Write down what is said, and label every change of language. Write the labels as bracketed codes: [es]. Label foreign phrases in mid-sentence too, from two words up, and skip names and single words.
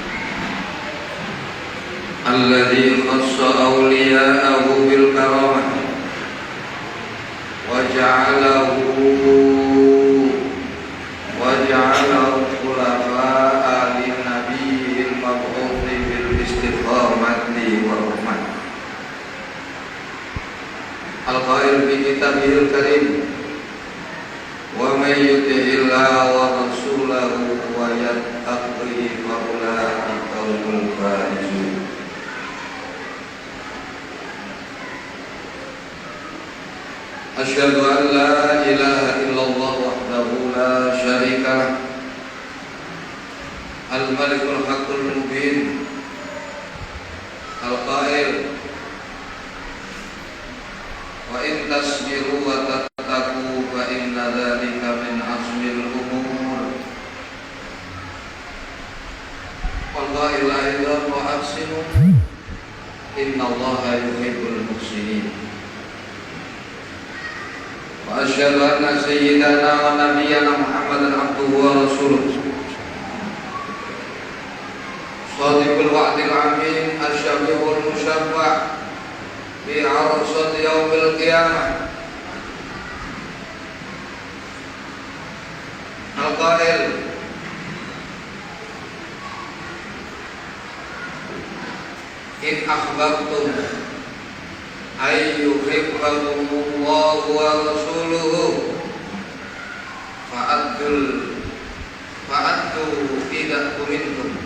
[ar] الذي خص أولياءه بالكرامة وجعله خلفاء للنبي المبعوث بالاستقامة ورحمة. القائل بكتابه الكريم ومن يطع الله ورسوله ويتقه فأولئك هم الفائزون. أشهد أن لا إله إلا الله وحده لا شريك له، الملك الحق المبين، القائل وإن تصبروا وتتقوا فإن ذلك من عزم الأمور. والله لا إله وأحسنوا إن الله يحب المحسنين. وأشهد أن سيدنا ونبينا محمدا عبده ورسوله, صادق الوعد الأمين، الشافع المشفع في عرصات يوم القيامة, القائل إن أخبرتم أي يحبكم الله ورسوله فاعدوا إذا كمنتم